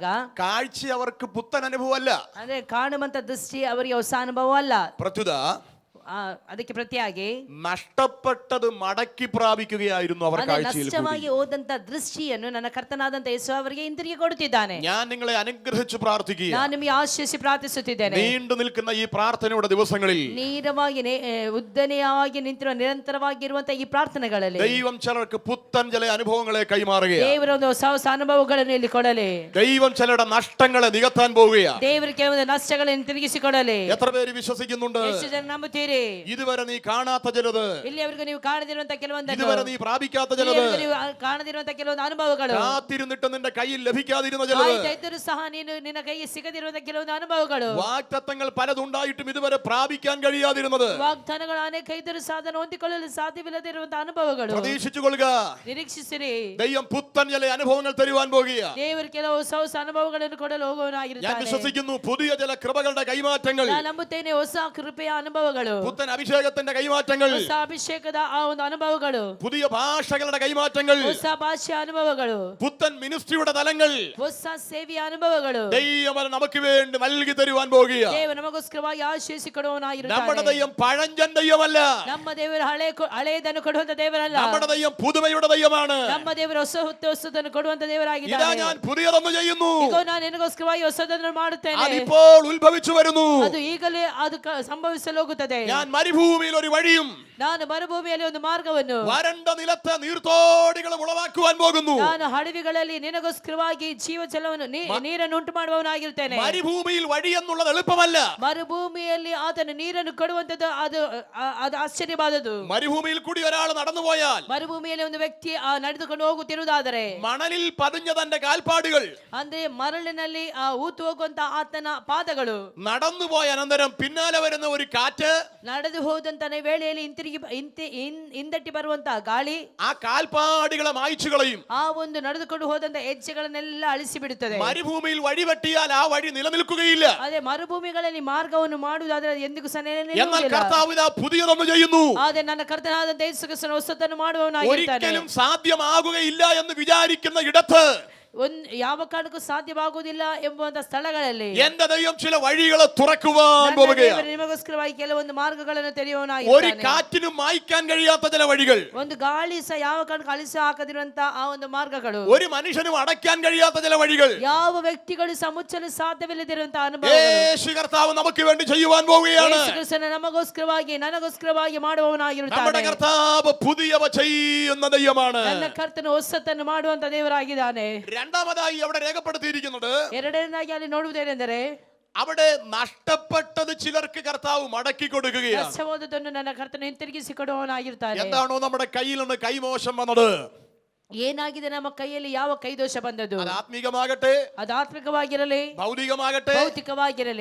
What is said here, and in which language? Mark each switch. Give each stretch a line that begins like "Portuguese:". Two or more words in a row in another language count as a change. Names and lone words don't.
Malayalam: കാഴ്ച അവർക്ക് പുത്തൻ അനുഭവമല്ല.
Kannada: ಅಂದ್ರೆ ಕಾಣುವಂತ ದೃಷ್ಟಿ ಅವರಿಗೆ ಹೊಸ ಅನುಭವ ಅಲ್ಲ.
Malayalam: പ്രത്യുത
Kannada: ಅದಕ್ಕೆ ಪ್ರತಿಯಾಗಿ
Malayalam: നഷ്ടപ്പെട്ടത് മടക്കി പ്രാപിക്കുകയായിരുന്നു അവർ
Kannada: ಅದೇ
Malayalam: കാഴ്ചയിൽ കൂടി.
Kannada: ನಷ್ಟವಾಗಿ ಹೋದಂತ ದೃಷ್ಟಿಯನ್ನು ನನ್ನ ಕರ್ತನಾದಂತ ಯೇಸು ಅವರಿಗೆ ಹಿಂತಿರುಗಿ ಕೊಡುತ್ತಿದ್ದಾನೆ.
Malayalam: ഞാൻ നിങ്ങളെ അനുഗ്രഹിച്ച് പ്രാർത്ഥിക്കുക.
Kannada: ನಾನು ನಿಮಗೆ ಆಶೀರ್ವದಿಸಿ ಪ್ರಾರ್ಥಿಸುತ್ತಿದ್ದೇನೆ.
Malayalam: നീണ്ടു നിൽക്കുന്ന ಈ ಪ್ರಾರ್ಥನೆയുടെ ദിവസങ്ങളിൽ
Kannada: ನೇರವಾಗಿ ಉದ್ದನೆಯಾಗಿ ನಿಂತಿರುವ ನಿರಂತರವಾಗಿರುವಂತ ಈ ಪ್ರಾರ್ಥನೆಗಳಲ್ಲಿ
Malayalam: ദൈവം ചിലർക്ക് പുത്തൻ ചില അനുഭവങ്ങളെ കൈമാറുകയാണ്.
Kannada: ದೇವರ ಒಂದು ಹೊಸ ಹೊಸ ಅನುಭವಗಳನ್ನು ಇಲ್ಲಿ ಕೊಡಲಿ.
Malayalam: ദൈവം ചിലരുടെ നഷ്ടങ്ങളെ നികത്താൻ പോവുകയാണ്.
Kannada: ದೇವರ ಕೆಲವೊಂದು ನಷ್ಟಗಳನ್ನು ತಿರುಗಿಸಿ ಕೊಡಲಿ.
Malayalam: എത്ര പേര് വിശ്വസിക്കുന്നുണ്ട്?
Kannada: ಎಷ್ಟು ಜನ ನಂಬುತ್ತೀರಿ?
Malayalam: ഇതുവരെ നീ കാണാത്ത ചിലത്,
Kannada: ಇಲ್ಲಿಯವರೆಗೂ ನೀವು ಕಾಣದಿರುವಂತ ಕೆಲವೊಂದು
Malayalam: ഇതുവരെ നീ പ്രാപിക്കാത്ത ചിലത്,
Kannada: ಇಲ್ಲಿಯವರೆಗೂ ನೀವು ಕಾಣದಿರುವಂತ ಕೆಲವೊಂದು ಅನುಭವಗಳು,
Malayalam: കാത്തിരുന്നിട്ട് നിന്റെ കയ്യിൽ ലഭിക്കാതിരുന്ന ചിലത്,
Kannada: ಆಯ್ತಾಯ್ತರೂ ಸಹ ನೀನು ನಿನ್ನ ಕೈಗೆ ಸಿಗದಿರುವಂತ ಕೆಲವೊಂದು ಅನುಭವಗಳು,
Malayalam: വാഗ്ദത്തങ്ങൾ പലതുണ്ടായിട്ടും ഇതുവരെ പ്രാപിക്കാൻ കഴിയാതിരുന്നത്,
Kannada: ವಾಗ್ದಾನಗಳು ಅನೇಕ ಇದ್ದರೂ ಸಹ ಅದನ್ನು ಹೊಂದಿಕೊಳ್ಳಲು ಸಾಧ್ಯವಿಲ್ಲದಿರುವಂತಹ ಅನುಭವಗಳು.
Malayalam: പ്രതീക്ഷിച്ചുകൊള്ളുക.
Kannada: ನಿರೀಕ್ಷಿಸಿರಿ.
Malayalam: ദൈവം പുത്തൻ ചില അനുഭവങ്ങൾ തരുവാൻ പോകുകയാണ്.
Kannada: ದೇವರು ಕೆಲವು ಹೊಸ ಹೊಸ ಅನುಭವಗಳನ್ನು ಕೊಡಲು
Malayalam: ഞാൻ
Kannada: ಹೋಗುವವನಾಗಿರುತ್ತಾನೆ.
Malayalam: വിശ്വസിക്കുന്നു പുതിയ ചില കൃപകളുടെ കൈമാറ്റങ്ങൾ,
Kannada: ನಾನು ನಂಬುತ್ತೇನೆ ಹೊಸ ಕೃಪೆಯ ಅನುಭವಗಳು,
Malayalam: പുത്തൻ അഭിഷേകത്തിന്റെ കൈമാറ്റങ്ങൾ,
Kannada: ಹೊಸ ಅಭಿಷೇಕದ ಆ ಒಂದು ಅನುಭವಗಳು,
Malayalam: പുതിയ ഭാഷകളുടെ കൈമാറ്റങ്ങൾ,
Kannada: ಹೊಸ ಭಾಷೆಯ ಅನುಭವಗಳು,
Malayalam: പുത്തൻ മിനിസ്ട്രിയുടെ തലങ്ങൾ
Kannada: ಹೊಸ ಸೇವೆಯ ಅನುಭವಗಳು
Malayalam: ദൈവം നമുക്ക് വേണ്ടി നൽകി തരുവാൻ പോകുകയാണ്.
Kannada: ದೇವರು ನಮಗೋಸ್ಕರವಾಗಿ ಆಶೀರ್ವದಿಸಿ ಕೊಡುವವನಾಗಿರುತ್ತಾನೆ.
Malayalam: നമ്മുടെ ദൈവം പഴഞ്ചൻ ദൈവമല്ല.
Kannada: ನಮ್ಮ ದೇವರು ಹಳೆಯದನ್ನು ಕೊಡುವಂತ ದೇವರಲ್ಲ.
Malayalam: നമ്മുടെ ദൈവം പുതുമയുടെ ദൈവമാണ്.
Kannada: ನಮ್ಮ ದೇವರು ಹೊಸದನ್ನು ಕೊಡುವಂತ
Malayalam: ഇതാ
Kannada: ದೇವರಾಗಿದ್ದಾನೆ.
Malayalam: ഞാൻ പുതിയതൊന്ന് ചെയ്യുന്നു,
Kannada: ಈಗ ನಾನು ನಿನಗೋಸ್ಕರವಾಗಿ ಹೊಸದನ್ನು ಮಾಡುತ್ತೇನೆ.
Malayalam: അതിപ്പോൾ ഉത്ഭവിച്ചു വരുന്നു.
Kannada: ಅದು ಈಗಲೇ ಅದು ಸಂಭವಿಸಲು ಹೋಗುತ್ತದೆ.
Malayalam: ഞാൻ മരുഭൂമിയിൽ ഒരു വഴിയും
Kannada: ನಾನು ಮರುಭೂಮಿಯಲ್ಲಿ ಒಂದು ಮಾರ್ಗವನ್ನು,
Malayalam: വരണ്ട നിലത്ത് നീർത്തോടികളും ഉളവാക്കുവാൻ പോകുന്നു.
Kannada: ನಾನು ಹಡವಿಗಳಲ್ಲಿ ನಿನಗೋಸ್ಕರವಾಗಿ ಜೀವಜಲವನ್ನು ನೀರನ್ನು ಉಂಟು ಮಾಡುವವನಾಗಿರ್ತೇನೆ.
Malayalam: മരുഭൂമിയിൽ വഴി എന്നുള്ളത് എളുപ്പമല്ല.
Kannada: ಮರುಭೂಮಿಯಲ್ಲಿ ಆತನು ನೀರನ್ನು ಕೊಡುವಂತದ್ದು ಅದು ಆಶ್ಚರ್ಯವಾದದ್ದು.
Malayalam: മരുഭൂമിയിൽ കൂടി ഒരാൾ നടന്നുപോയാൽ,
Kannada: ಮರುಭೂಮಿಯಲ್ಲಿ ಒಂದು ವ್ಯಕ್ತಿ ನಡೆದುಕೊಂಡು ಹೋಗುತ್ತಿರುವುದಾದರೆ,
Malayalam: മണലിൽ പതിഞ്ഞ തന്റെ കാൽപ്പാടുകൾ
Kannada: ಅಂದ್ರೆ ಮರಳಿನಲ್ಲಿ ಊತು ಹೋಗುವಂತ ಆತನ ಪಾದಗಳು,
Malayalam: നടന്നുപോയ അനന്തരം പിന്നാലെ വരുന്ന ഒരു കാറ്റ്,
Kannada: ನಡೆದು ಹೋದಂತ ವೇಳೆಯಲ್ಲಿ ಹಿಂದಟ್ಟಿ ಬರುವಂತ ಗಾಳಿ
Malayalam: ആ കാൽപ്പാടുകളെ മായ്ച്ചു കളയും.
Kannada: ಆ ಒಂದು ನಡೆದುಕೊಂಡು ಹೋದಂತ ಹೆಜ್ಜೆಗಳನ್ನೆಲ್ಲ ಅಳಿಸಿ ಬಿಡುತ್ತದೆ.
Malayalam: മരുഭൂമിയിൽ വഴി വെട്ടിയാൽ ആ വഴി നിലനിൽക്കുകയില്ല.
Kannada: ಅದೇ ಮರುಭೂಮಿಗಳಲ್ಲಿ ಮಾರ್ಗವನ್ನು ಮಾಡುವುದಾದ್ರೆ ಎಂದಿಗೂ ಸಹ
Malayalam: എന്നാൽ
Kannada: ನಿಲ್ಲುವುದಿಲ್ಲ.
Malayalam: കർത്താവ് ഇതാ പുതിയതൊന്ന് ചെയ്യുന്നു.
Kannada: ಆದ್ರೆ ನನ್ನ ಕರ್ತನಾದಂತ ಯೇಸು ಕ್ರಿಸ್ತನು ಹೊಸತನ್ನು ಮಾಡುವವನಾಗಿದ್ದಾನೆ.
Malayalam: ഒരിക്കലും സാധ്യമാകുകയില്ല എന്ന് വിചാരിക്കുന്ന ഇടത്ത്
Kannada: ಯಾವ ಕಾರಣಕ್ಕೂ ಸಾಧ್ಯವಾಗುವುದಿಲ್ಲ ಎಂಬುವಂತ ಸ್ಥಳಗಳಲ್ಲಿ
Malayalam: എന്റെ ദൈവം ചില വഴികളെ തുറക്കുവാൻ പോവുകയാണ്.
Kannada: ನಿಮಗೋಸ್ಕರವಾಗಿ ಕೆಲವೊಂದು മാർഗಗಳನ್ನು
Malayalam: ഒരു
Kannada: ತೆರೆಯುವವನಾಗಿದ್ದಾನೆ.
Malayalam: കാറ്റിനും മായ്ക്കാൻ കഴിയാത്ത ചില വഴികൾ,
Kannada: ಒಂದು ಗಾಳಿ ಸಹ ಯಾವ ಕಾರಣಕ್ಕೂ ಅಳಿಸಿ ಹಾಕದಿರುವಂತ ಆ ಒಂದು ಮಾರ್ಗಗಳು,
Malayalam: ഒരു മനുഷ്യനും അടയ്ക്കാൻ കഴിയാത്ത ചില വഴികൾ
Kannada: ಯಾವ ವ್ಯಕ್ತಿಗಳು ಸಹ ಮುಚ್ಚಲು ಸಾಧ್ಯವಿಲ್ಲದಿರುವಂತಹ ಅನುಭವ
Malayalam: യേശു കർത്താവ് നമുക്ക് വേണ്ടി ചെയ്യുവാൻ പോവുകയാണ്.
Kannada: ಯೇಸು ಕ್ರಿಸ್ತನು ನಮಗೋಸ್ಕರವಾಗಿ ನನಗೋಸ್ಕರವಾಗಿ
Malayalam: നമ്മുടെ
Kannada: ಮಾಡುವವನಾಗಿರುತ್ತಾನೆ.
Malayalam: കർത്താവ് പുതിയവ ചെയ്യുന്ന ദൈവമാണ്.
Kannada: ನನ್ನ ಕರ್ತನು ಹೊಸತನ್ನು ಮಾಡುವಂತ ದೇವರಾಗಿದ್ದಾನೆ.
Malayalam: രണ്ടാമതായി അവിടെ രേഖപ്പെടുത്തിയിരിക്കുന്നത്,
Kannada: ಎರಡನೇದಾಗಿ ಅಲ್ಲಿ ನೋಡುವುದೇನೆಂದರೆ,
Malayalam: അവിടെ നഷ്ടപ്പെട്ടത് ചിലർക്ക് കർത്താവ് മടക്കി കൊടുക്കുകയാണ്.
Kannada: ನಷ್ಟವಾದದ್ದನ್ನು ನನ್ನ ಕರ್ತನು ಹಿಂತಿರುಗಿಸಿ ಕೊಡುವವನಾಗಿರ್ತಾನೆ.
Malayalam: എന്താണോ നമ്മുടെ കയ്യിൽ നിന്ന് കൈമോശം വന്നത്,
Kannada: ಏನಾಗಿದೆ ನಮ್ಮ ಕೈಯಲ್ಲಿ ಯಾವ ಕೈದೋಷ ಬಂದದ್ದು,
Malayalam: അത് ആത്മീകമാകട്ടെ,
Kannada: ಅದು ಆತ್ಮಿಕವಾಗಿರಲಿ,
Malayalam: ഭൗതികമാകട്ടെ,
Kannada: ಭೌತಿಕವಾಗಿರಲಿ,